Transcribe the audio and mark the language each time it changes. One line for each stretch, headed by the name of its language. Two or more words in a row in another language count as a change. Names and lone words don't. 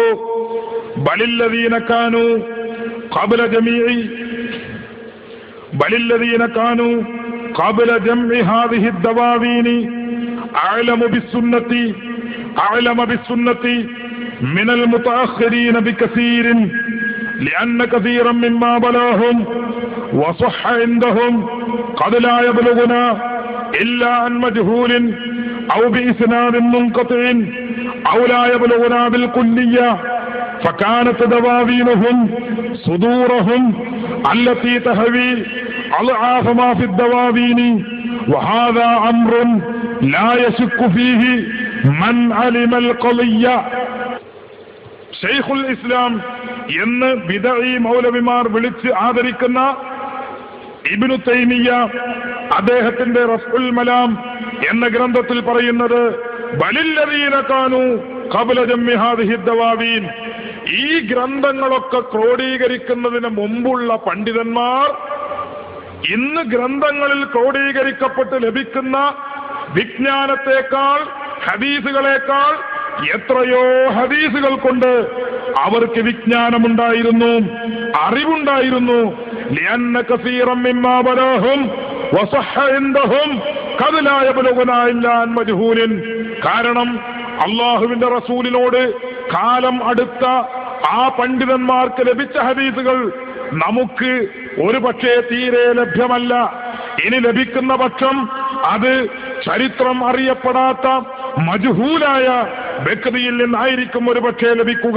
Arabic: بل الذين كانوا قبل جميع بل الذين كانوا قبل جمع هذه الدواوين أعلم بالسنة من المتأخرين بكثير لأن كثيرا مما بلغهم وصح عندهم قد لا يبلغنا إلا عن مجهول أو بإسناد منقطع أو لا يبلغنا بالكلية فكانت دواوينهم صدورهم التي تهوي أضعاف ما في الدواوين وهذا أمر لا يشك فيه من علم القضية.
Malayalam: ഷെയ്ഖുൽ ഇസ്ലാം എന്ന് ബിദഈ മൗലവിമാർ വിളിച്ച് ആദരിക്കുന്ന ഇബ്നു തൈമിയ്യ അദ്ദേഹത്തിന്റെ റഫ്ഉൽ മലാം എന്ന ഗ്രന്ഥത്തിൽ പറയുന്നത്
Arabic: بل الذين كانوا قبل جمع هذه الدواوين,
Malayalam: ഈ ഗ്രന്ഥങ്ങളൊക്കെ ക്രോഡീകരിക്കുന്നതിന് മുമ്പുള്ള പണ്ഡിതന്മാർ ഇന്ന് ഗ്രന്ഥങ്ങളിൽ ക്രോഡീകരിക്കപ്പെട്ട് ലഭിക്കുന്ന വിജ്ഞാനത്തെക്കാൾ ഹദീസുകളെക്കാൾ എത്രയോ ഹദീസുകൾ കൊണ്ട് അവർക്ക് വിജ്ഞാനമുണ്ടായിരുന്നു, അറിവുണ്ടായിരുന്നു.
Arabic: لأن كثيرا مما بلغهم وصح عندهم قد لا يبلغنا إلا عن مجهول.
Malayalam: കാരണം അള്ളാഹുവിന്റെ റസൂലിനോട് കാലം അടുത്ത ആ പണ്ഡിതന്മാർക്ക് ലഭിച്ച ഹദീസുകൾ നമുക്ക് ഒരു പക്ഷേ തീരെ ലഭ്യമല്ല. ഇനി ലഭിക്കുന്ന പക്ഷം അത് ചരിത്രം അറിയപ്പെടാത്ത മജ്ഹൂലായ വ്യക്തിയിൽ നിന്നായിരിക്കും ഒരു പക്ഷേ ലഭിക്കുക.